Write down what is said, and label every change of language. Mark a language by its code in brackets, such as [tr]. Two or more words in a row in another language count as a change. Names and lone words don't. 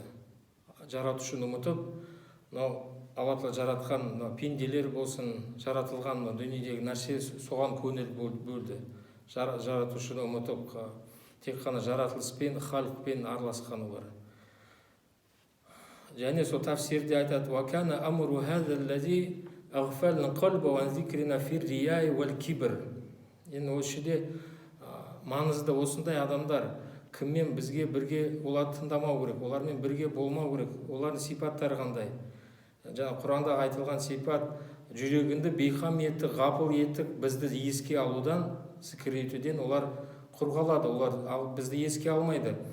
[kk] Жаратушыны ұмытып, Алла Тағала жаратқан пенделер болсын, жаратылған дүниедегі нәрсе соған көңіл бөлді. Жаратушыны ұмытып, тек қана жаратылыспен, халықпен араласқан олар. Және сол тафсирде айтады: [ar] «وكان أمر هذا الذي أغفلنا قلبه عن ذكرنا في الرياء والكبر». [kk] Енді осы жерде маңызды осындай адамдар кіммен бізге бірге оларды тыңдамау керек, олармен бірге болмау керек, олардың сипаттары қандай. Жаңа Құранда айтылған сипат жүрегіңді бейқам етті, ғапыл етті, бізді еске алудан, зікір етуден олар құр қалады, олар бізді еске алмайды.